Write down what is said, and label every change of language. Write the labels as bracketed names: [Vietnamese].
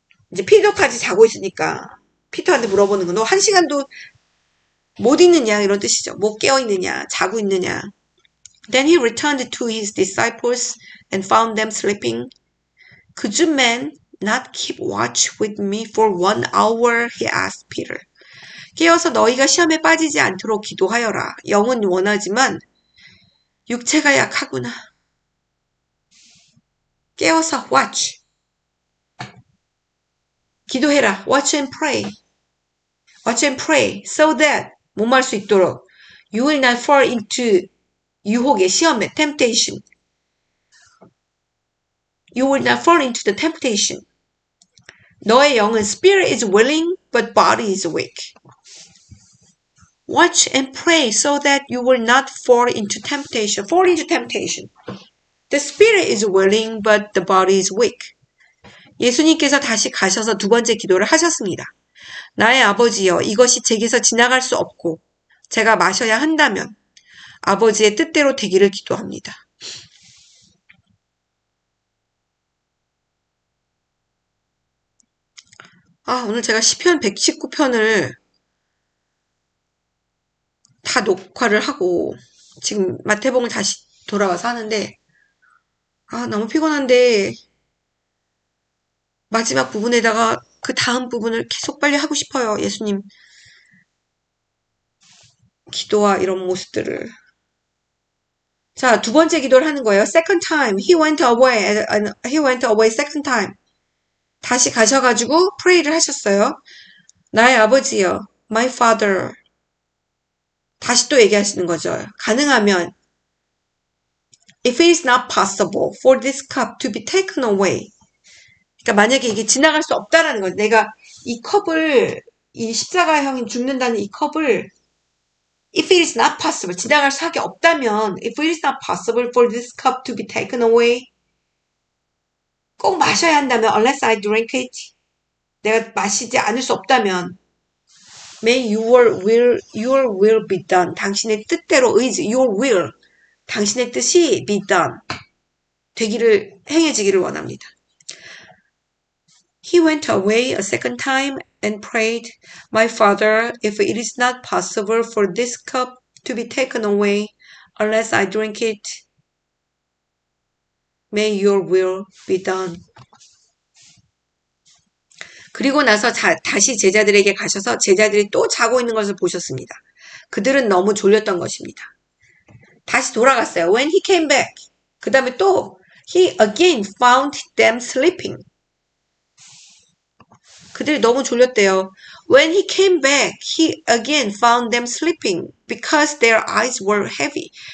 [Korean] 이제 피터까지 자고 있으니까 피터한테 물어보는 거. 너 1시간도 못 있느냐? 이런 뜻이죠. 못 깨어 있느냐? 자고 있느냐? [English] Then he returned to his disciples and found them sleeping. Could you men not keep watch with me for 1 hour? He asked Peter. [Korean] 깨어서 너희가 시험에 빠지지 않도록 기도하여라. 영은 원하지만 육체가 약하구나. 깨어서 [English] watch. [Korean] 기도해라. [English] Watch and pray. Watch and pray so that [Korean] 몸할 수 있도록 [English] you will not fall into [Korean] 유혹의 시험에 [English] temptation. You will not fall into the temptation. [Korean] 너의 영은 [English] spirit is willing but body is weak. Watch and pray so that you will not fall into temptation. Fall into temptation. The spirit is willing but the body is weak. [Korean] 예수님께서 다시 가셔서 두 번째 기도를 하셨습니다. 나의 아버지여, 이것이 제게서 지나갈 수 없고 제가 마셔야 한다면 아버지의 뜻대로 되기를 기도합니다. 오늘 제가 시편 119편을 다 녹화를 하고 지금 마태복음을 다시 돌아와서 하는데 너무 피곤한데 마지막 부분에다가 그 다음 부분을 계속 빨리 하고 싶어요. 예수님 기도와 이런 모습들을. 자, 두 번째 기도를 하는 거예요. [English] Second time, he went away second time. [Korean] 다시 가셔가지고 프레이를 하셨어요. 나의 아버지여, [English] my father. [Korean] 다시 또 얘기하시는 거죠. 가능하면 [English] if it is not possible for this cup to be taken away. [Korean] 그러니까 만약에 이게 지나갈 수 없다라는 거죠. 내가 이 컵을, 이 십자가형이 죽는다는 이 컵을 [English] if it is not possible, [Korean] 지나갈 수밖에 없다면 [English] if it is not possible for this cup to be taken away, [Korean] 꼭 마셔야 한다면 [English] unless I drink it, [Korean] 내가 마시지 않을 수 없다면 [English] May your will be done. [Korean] 당신의 뜻대로 의지, [English] your will. [Korean] 당신의 뜻이 [English] be done. [Korean] 행해지기를 원합니다. [English] He went away a second time and prayed, My father, if it is not possible for this cup to be taken away unless I drink it, may your will be done. [Korean] 그리고 나서 다시 제자들에게 가셔서 제자들이 또 자고 있는 것을 보셨습니다. 그들은 너무 졸렸던 것입니다. 다시 돌아갔어요. [English] When he came back. [Korean] 그 다음에 또 [English] he again found them sleeping. [Korean] 그들이 너무 졸렸대요. [English] When he came back, he again found them sleeping because their eyes were heavy.